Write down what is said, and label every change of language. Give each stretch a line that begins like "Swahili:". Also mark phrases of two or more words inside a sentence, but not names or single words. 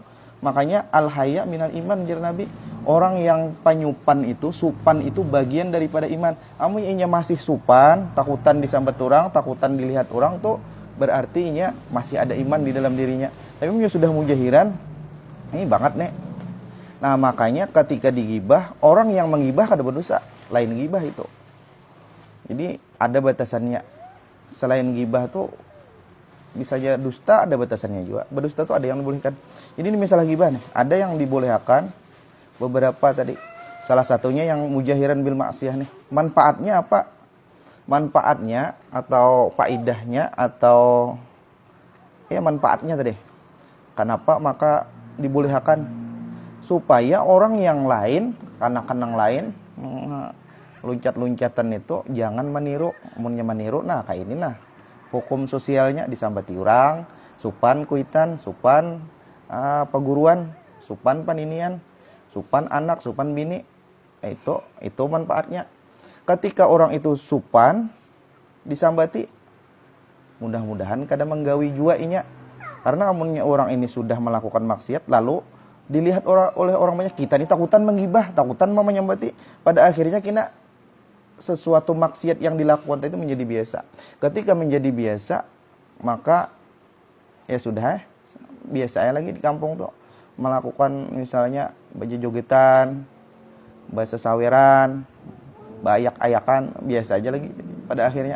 Banjar: Makanya
Arabic: الحياء من الإيمان
Banjar: jar Nabi. Orang yang penyupan itu, supan itu bagian daripada iman. Amunnya masih supan, takutan disambat orang, takutan dilihat orang tuh berarti inya masih ada iman di dalam dirinya. Tapi amunnya sudah mujahiran, ini banget nih. Nah, makanya ketika digibah, orang yang menggibah kada berdosa, lain gibah itu. Jadi ada batasannya. Selain gibah tuh bisa aja dusta, ada batasannya juga. Berdusta tuh ada yang dibolehkan. Jadi ini misalnya gibah nih, ada yang dibolehkan beberapa tadi. Salah satunya yang
Arabic: مجاهرا بالمعصية
Banjar: nih. Manfaatnya apa? Manfaatnya atau faidahnya atau manfaatnya tadi. Kenapa maka dibolehkan? Supaya orang yang lain, kanak-kanak lain luncat-luncatan itu jangan meniru. Amunnya meniru, nah kayak ini nah hukum sosialnya disambati orang, supan kuitan, supan peguruan, supan paninian, supan anak, supan bini, itu manfaatnya. Ketika orang itu supan disambati, mudah-mudahan kada menggawi jua inya. Karena amunnya orang ini sudah melakukan maksiat lalu dilihat oleh orang banyak, kita ini takutan menggibah, takutan mau menyambati, pada akhirnya kita sesuatu maksiat yang dilakukan itu menjadi biasa. Ketika menjadi biasa, maka ya sudah, biasa lagi di kampung tuh melakukan misalnya baca jogetan, bahasa saweran, bayak-ayakan, biasa aja lagi pada akhirnya.